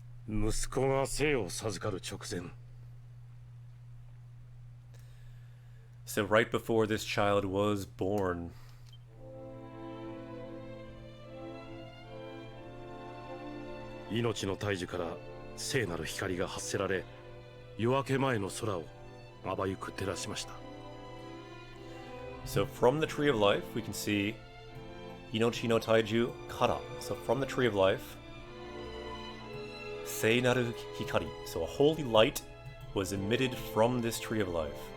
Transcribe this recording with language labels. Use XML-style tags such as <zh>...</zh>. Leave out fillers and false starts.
<ja>息子が生を授かる直前、</ja> <en>So right before this child was born.</en> <ja>命の大樹から聖なる光が発せられ、夜明け前の空をまばゆく照らしました。</ja> <en>So from the Tree of Life, we can see</en> <ja>Inochi no Taiju Kara.</ja> <en>So from the Tree of Life,</en> <ja>Seinaru Hikari.</ja> <en>So a holy light was emitted from this Tree of Life.</en>